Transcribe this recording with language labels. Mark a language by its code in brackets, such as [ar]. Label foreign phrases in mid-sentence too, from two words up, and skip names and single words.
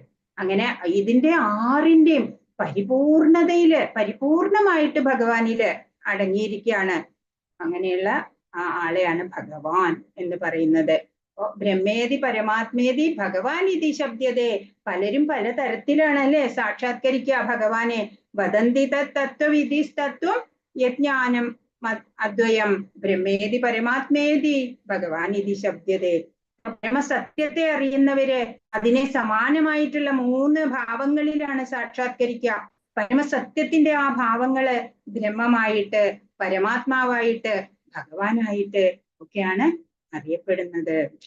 [ml] അങ്ങനെ ഇതിന്റെ 6ന്റെയും പരിപൂർണമായിട്ട് ഭഗവാനില് അടങ്ങിയിരിക്കുകയാണ്. അങ്ങനെയുള്ള ആളെയാണ് ഭഗവാൻ എന്ന് പറയുന്നത്. [sa] ब्रह्मेति परमात्मेति भगवान् इति शब्द्यते. [ml] പലരും പല തരത്തിലാണ് അല്ലെ സാക്ഷാത്കരിക്കുക ഭഗവാനെ. [sa] वदन्ति तत्त्वविदः तत्त्वं यज्ज्ञानम् अद्वयम् ब्रह्मेति परमात्मेति भगवान् इति शब्द्यते. [ml] പരമസത്യത്തെ അറിയുന്നവര് അതിനെ സമാനമായിട്ടുള്ള 3 ഭാവങ്ങളിലാണ് സാക്ഷാത്കരിക്കുക. പരമസത്യത്തിന്റെ ആ ഭാവങ്ങള് ബ്രഹ്മമായിട്ട്, പരമാത്മാവായിട്ട്, ഭഗവാനായിട്ട് ഒക്കെയാണ് അറിയപ്പെടുന്നത്.